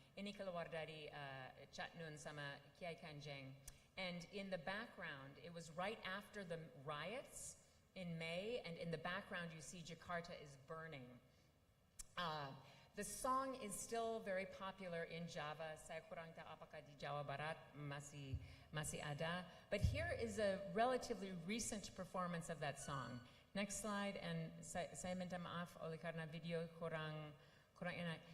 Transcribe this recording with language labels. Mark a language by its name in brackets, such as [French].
[Indonesian] Ini keluar dari Chatnun sama Kiai Kanjeng. [English] And in the background, it was right after the riots in May, and in the background you see Jakarta is burning. The song is still very popular in Java. [Indonesian] Saya kurang tahu apakah di Jawa Barat masih ada. [English] But here is a relatively recent performance of that song. Next slide, and [Indonesian] saya minta maaf oleh karena video kurang enak.